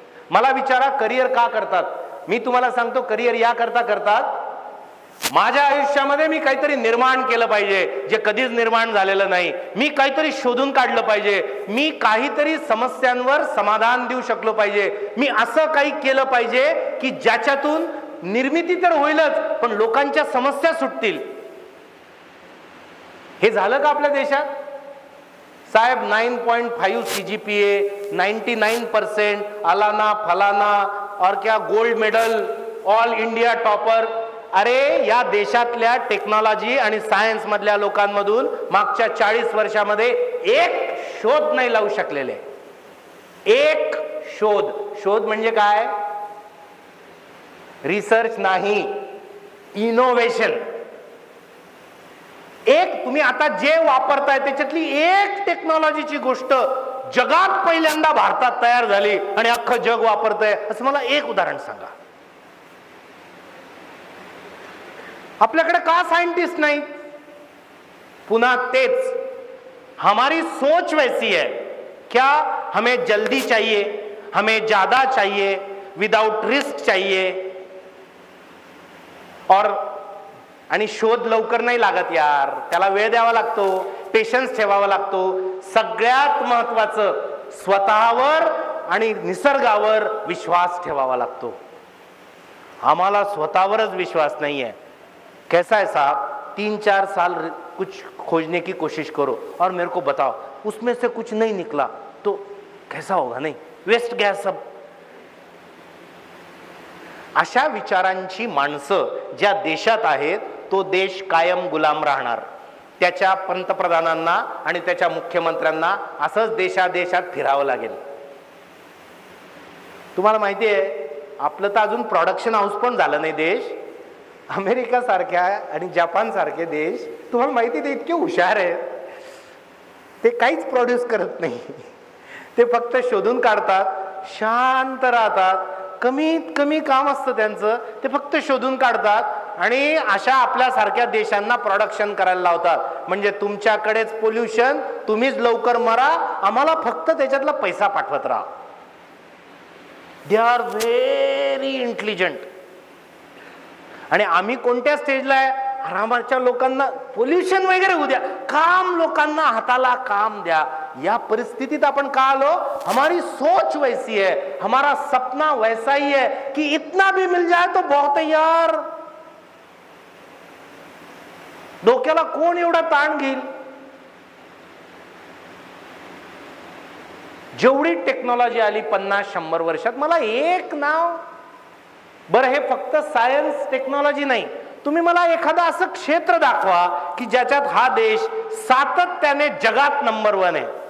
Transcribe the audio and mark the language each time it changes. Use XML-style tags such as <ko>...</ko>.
<mr>मला विचारा करिअर का करतात. मी तुम्हाला सांगतो करिअर या करता करतात माझ्या आयुष्यामध्ये मी काहीतरी निर्माण केलं पाहिजे जे कधीच निर्माण झालेलं नाही. मी काहीतरी शोधून काढलं पाहिजे. मी काहीतरी समस्यांवर समाधान देऊ शकलो पाहिजे. मी असं काही केलं पाहिजे की ज्याच्यातून निर्मिती तर होईलच पण लोकांच्या समस्या सुटतील. हे झालं का आपल्या देशात?</mr> <hi>साहेब 9.5 CGPA, 99% अलाना फलाना और क्या gold medal, all India topper.</hi> <mr>अरे या देशातल्या टेक्नॉलॉजी आणि सायन्स मधल्या लोकांमधून मागच्या 40 वर्षामध्ये एक शोध नाही लावू शकलेले. एक शोध. शोध म्हणजे काय? रिसर्च नाही, इनोव्हेशन. एक तुम्ही आता जे वापरताय त्याच्यातली एक टेक्नॉलॉजीची गोष्ट जगात पहिल्यांदा भारतात तयार झाली आणि अख्खं जग वापरतंय असं मला एक उदाहरण सांगा. आपल्याकडे का साइंटिस्ट नहीं?</mr> <hi>पुनः तेज हमारी सोच वैसी है. क्या हमें जल्दी चाहिए, हमें ज्यादा चाहिए, विदाउट रिस्क चाहिए.</hi> <mr>और आणि शोध लवकर नाही लागत यार. त्याला वेळ द्यावा लागतो, पेशन्स ठेवावा लागतो. सगळ्यात महत्वाचं स्वतःवर आणि निसर्गावर विश्वास ठेवावा लागतो. आम्हाला स्वतःवरच</mr> <hi>विश्वास नहीं है. कैसा है साहब? 3-4 साल कुछ खोजने की कोशिश करो और मेरे को बताओ उसमें से कुछ नहीं निकला तो कैसा होगा? नहीं, वेस्ट गया सब.</hi> <mr>अशा विचारांची माणसं ज्या देशात आहेत तो देश कायम गुलाम राहणार. त्याच्या पंतप्रधानांना आणि त्याच्या मुख्यमंत्र्यांना असंच देशादेशात फिरावं लागेल. तुम्हाला माहिती आहे आपलं तर अजून प्रोडक्शन हाऊस पण झालं नाही देश. अमेरिका सारख्या आणि जपान सारखे देश तुम्हाला माहिती ते इतके हुशार आहेत. ते काहीच प्रोड्यूस करत नाही. ते फक्त शोधून काढतात, शांत राहतात, कमीत कमी काम असतं त्यांचं. ते फक्त शोधून काढतात आणि अशा आपल्या सारख्या देशांना प्रोडक्शन करायला लावतात. म्हणजे तुमच्याकडेच पोल्युशन, तुम्हीच लवकर मरा, आम्हाला फक्त त्याच्यातला पैसा पाठवत राहा.</mr> <en>They are very intelligent.</en> <mr>आणि आम्ही कोणत्या स्टेजला आहे? आरामाच्या लोकांना पोल्युशन वगैरे होऊ द्या, काम लोकांना हाताला काम द्या. या परिस्थितीत आपण का आलो?</mr> <hi>हमारी सोच वैसी है, हमारा सपना वैसा ही है कि इतना भी मिल जाए तो बहुत है यार.</hi> <mr>डोक्याला कोण एवढा ताण घेईल? जेवढी टेक्नॉलॉजी आली 50-100 वर्षात, मला एक नाव बरं, हे फक्त सायन्स टेक्नॉलॉजी नाही, तुम्ही मला एखादं असं क्षेत्र दाखवा की ज्याच्यात हा देश सातत्याने जगात नंबर 1 आहे.</mr>